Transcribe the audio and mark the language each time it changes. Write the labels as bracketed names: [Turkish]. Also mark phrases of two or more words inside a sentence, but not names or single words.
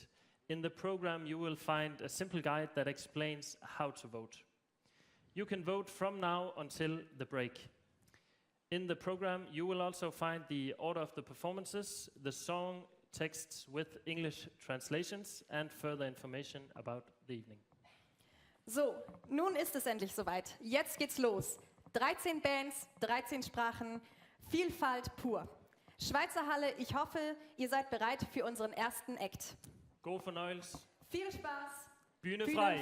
[English] In the program, you will find a simple guide that explains how to vote. You can vote from now until the break. In the program, you will also find the order of the performances, the song texts with English translations, and further information about the evening. So, [German] nun ist es endlich soweit. Jetzt geht's los. 13 Bands, 13 Sprachen, Vielfalt pur. Schweizer Halle, ich hoffe, ihr seid bereit für unseren ersten Act. [Danish] God fornøjelse. [German] Viel Spaß. Bühne frei.